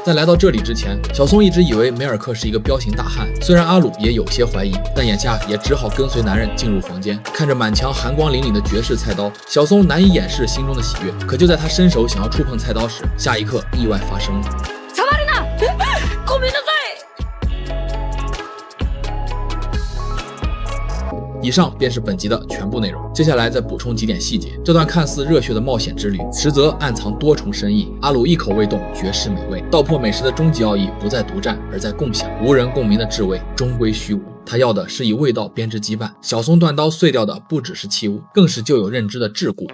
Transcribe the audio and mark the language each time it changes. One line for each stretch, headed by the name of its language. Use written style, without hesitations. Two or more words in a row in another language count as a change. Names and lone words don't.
Chinese: 在来到这里之前，小松一直以为梅尔克是一个彪形大汉，虽然阿鲁也有些怀疑，但眼下也只好跟随男人进入房间。看着满墙寒光凛凛的绝世菜刀，小松难以掩饰心中的喜悦。可就在他伸手想要触碰菜刀时，下一刻意外发生了。
Japanese: 触るな！ごめんなさい。
Chinese: 以上便是本集的全部内容，接下来再补充几点细节。这段看似热血的冒险之旅，实则暗藏多重深意。阿鲁一口未动，绝世美味。道破美食的终极奥义不在独占，而在共享。无人共鸣的智慧终归虚无。他要的是以味道编织羁绊。小松断刀碎掉的不只是器物，更是旧有认知的桎梏。